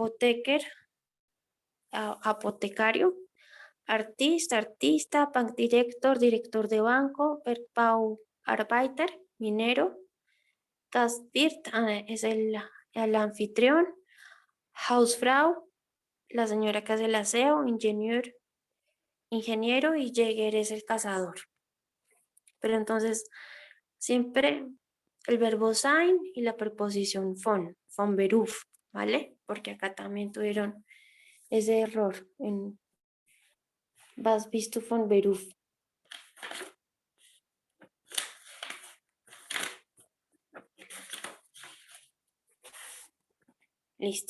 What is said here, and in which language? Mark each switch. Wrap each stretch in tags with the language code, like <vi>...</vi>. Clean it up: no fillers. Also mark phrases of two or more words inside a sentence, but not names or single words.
<es>apotecario, artista, bankdirector, director de banco, Bergbauarbeiter, minero, Gastwirt es el anfitrión, Hausfrau, la señora que hace el aseo, ingeniero y Jäger es el cazador. Pero entonces, siempre el verbo sein y la preposición</es> <de>von Beruf,</de> <es>¿vale? Porque acá también tuvieron ese error en</es> <de>Was bist du von Beruf?</de> <es>Listo.</es>